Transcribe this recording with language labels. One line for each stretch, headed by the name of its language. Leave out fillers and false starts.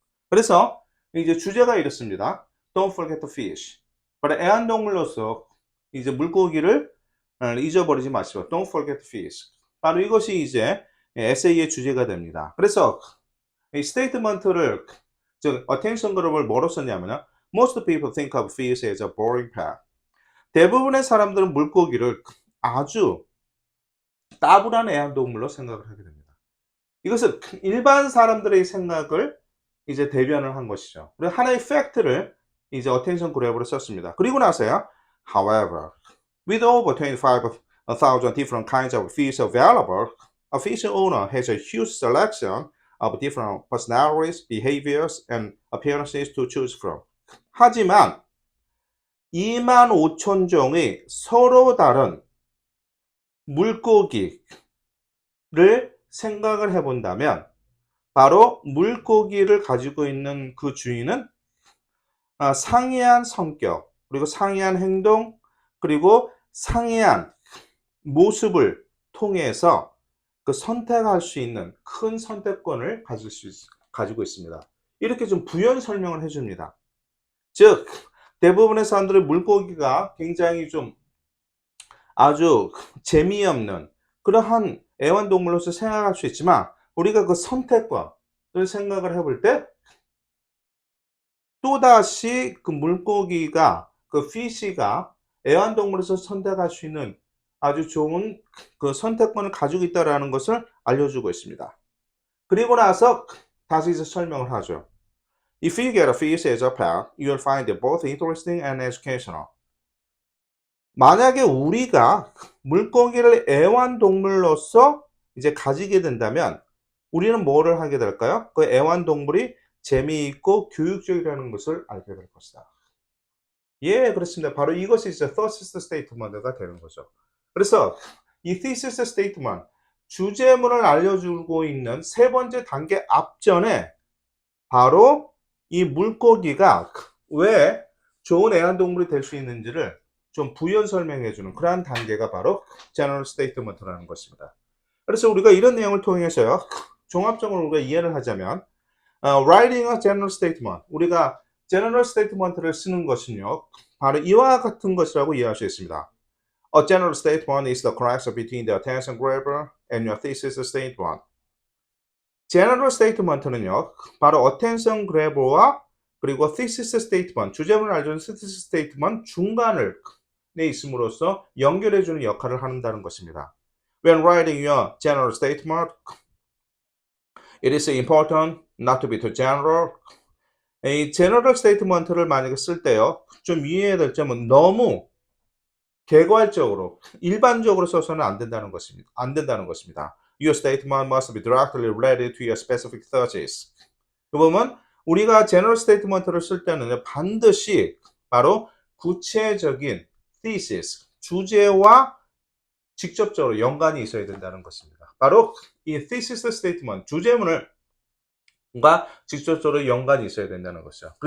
Korean: 그래서 이제 주제가 이렇습니다.
English: Don't forget the fish.
Korean: 바로 애완동물로서 이제 물고기를 잊어버리지 마시고
English: Don't forget the fish.
Korean: 바로 이것이 이제 에세이의 주제가 됩니다. 그래서 이 스테이트먼트를 즉 attention 그룹을 뭐로 썼냐면요.
English: Most people think of fish as a boring pet.
Korean: 대부분의 사람들은 물고기를 아주 따분한 애완동물로 생각을 하게 됩니다. 이것은 일반 사람들의 생각을 이제 대변을 한 것이죠. 그리고 하나의 팩트를 이제 attention 그룹으로 썼습니다. 그리고 나서요.
English: However, with over 25,000 different kinds of fish available, a fish owner has a huge selection of different personalities, behaviors, and appearances to choose from.
Korean: 하지만 25,000종의 서로 다른 물고기를 생각을 해본다면 바로 물고기를 가지고 있는 그 주인은 상이한 성격, 그리고 상이한 행동, 그리고 상이한 모습을 통해서 그 선택할 수 있는 큰 선택권을 가지고 있습니다. 이렇게 좀 부연 설명을 해줍니다. 즉, 대부분의 사람들은 물고기가 굉장히 좀 아주 재미없는 그러한 애완동물로서 생각할 수 있지만 우리가 그 선택권을 생각을 해볼 때 또다시 그 물고기가 그 피시가 애완동물에서 선택할 수 있는 아주 좋은 그 선택권을 가지고 있다는 것을 알려주고 있습니다. 그리고 나서 다시 이제 설명을 하죠.
English: If you get a fish as a pet, you'll find it both interesting and educational.
Korean: 만약에 우리가 물고기를 애완동물로서 이제 가지게 된다면 우리는 뭐를 하게 될까요? 그 애완동물이 재미있고 교육적이라는 것을 알게 될 것이다. 예, 그렇습니다. 바로 이것이 이제 thesis statement가 되는 거죠. 그래서 이 thesis statement, 주제문을 알려주고 있는 세 번째 단계 앞전에 바로 이 물고기가 왜 좋은 애완동물이 될 수 있는지를 좀 부연 설명해주는 그러한 단계가 바로 general statement라는 것입니다. 그래서 우리가 이런 내용을 통해서요, 종합적으로 우리가 이해를 하자면,
English: writing a general statement,
Korean: 우리가 general statement를 쓰는 것은요, 바로 이와 같은 것이라고 이해할 수 있습니다.
English: A general statement is the connection between the attention grabber and your thesis statement.
Korean: general statement는요, 바로 attention grabber와 그리고 thesis statement, 주제문을 알려주는 thesis statement 중간을 내 있음으로써 연결해주는 역할을 한다는 것입니다.
English: When writing your general statement, it is important not to be too general.
Korean: 이 general statement를 만약에 쓸 때요, 좀 유의해야 될 점은 너무 개괄적으로, 일반적으로 써서는 안 된다는 것입니다. 안 된다는 것입니다.
English: Your statement must be directly related to your specific thesis.
Korean: 그 보면 우리가 general statement를 쓸 때는 반드시 바로 구체적인 thesis, 주제와 직접적으로 연관이 있어야 된다는 것입니다. 바로 이 thesis statement, 주제문을 과 직접적으로 연관이 있어야 된다는 것이죠.